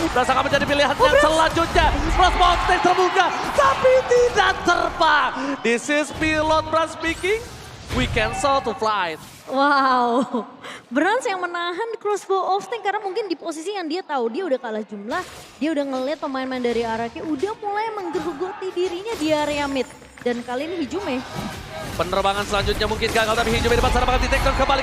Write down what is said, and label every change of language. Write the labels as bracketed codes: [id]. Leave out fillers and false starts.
[id] Pras akan menjadi pilihan yang selanjutnya. Pras bolting terbuka. Tapi tidak terbang. [en] This is pilot Pras speaking. We cancel to flight. [id] Wow, Brans yang menahan crossbow off tank karena mungkin di posisi yang dia tahu dia udah kalah jumlah. Dia udah ngelihat pemain-pemain dari RRQ udah mulai menggerogoti dirinya di area mid. Dan kali ini Hijume. Penerbangan selanjutnya mungkin gagal tapi Hijume di depan sana bakal di-take down kembali.